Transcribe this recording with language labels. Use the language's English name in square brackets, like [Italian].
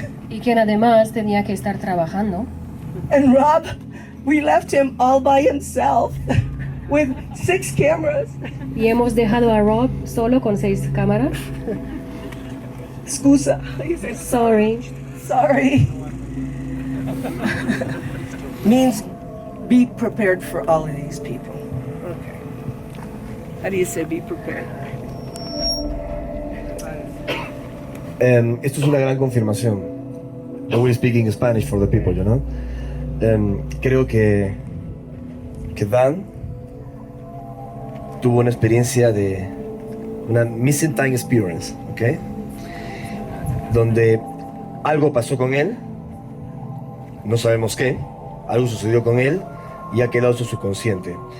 [Spanish] y quien además tenía que estar trabajando. [English] and Rob, we left him all by himself with 6 cameras. [Spanish] Y hemos dejado a Rob solo con 6 cámaras. [Italian] Scusa. [English] He says, Sorry. sorry. Means be prepared for all of these people. Okay. How do you say be prepared? [Spanish] Esto es una gran confirmación. [English] I will speaking Spanish for the people, you know. [Spanish] Creo que Dan tuvo una experiencia de una [English] missing time experience, [Spanish] ¿ok? Donde algo pasó con él, no sabemos qué, algo sucedió con él y ha quedado su subconsciente.